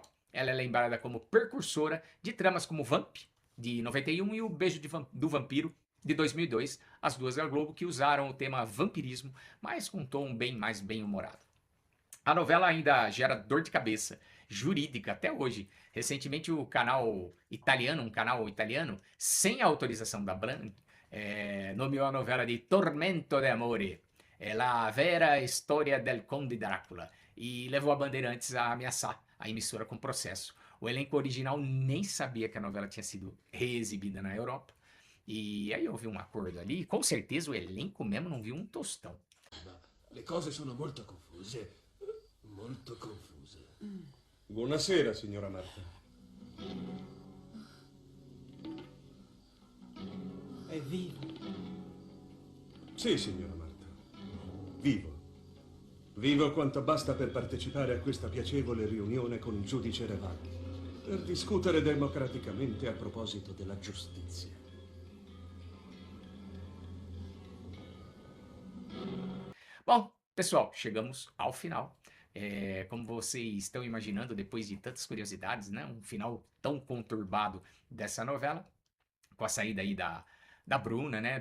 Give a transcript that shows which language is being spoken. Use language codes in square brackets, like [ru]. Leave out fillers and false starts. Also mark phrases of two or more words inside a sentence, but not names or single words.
[pt] Ela é lembrada como precursora de tramas como Vamp, de 91, e O Beijo do Vampiro, de 2002, as duas da Globo, que usaram o tema vampirismo, mas com um tom mais bem-humorado. A novela ainda gera dor de cabeça jurídica até hoje. Recentemente um canal italiano, sem a autorização da Bran, nomeou a novela de Tormento de Amore, la vera história del Conde Drácula, e levou a Bandeirantes a ameaçar a emissora com processo. O elenco original nem sabia que a novela tinha sido reexibida na Europa, e aí houve um acordo ali, e com certeza o elenco mesmo não viu um tostão. [it] Le cose sono molto confuse. Molto confuse. Buonasera, signora Marta. È vivo. Sì, signora Marta. Vivo. Vivo quanto basta per partecipare a questa piacevole riunione con il giudice Revaghi, per discutere democraticamente a proposito della giustizia. [pt] Bom, pessoal, chegamos ao final. Como vocês estão imaginando, depois de tantas curiosidades, né? Um final tão conturbado dessa novela, com a saída aí da Bruna, né?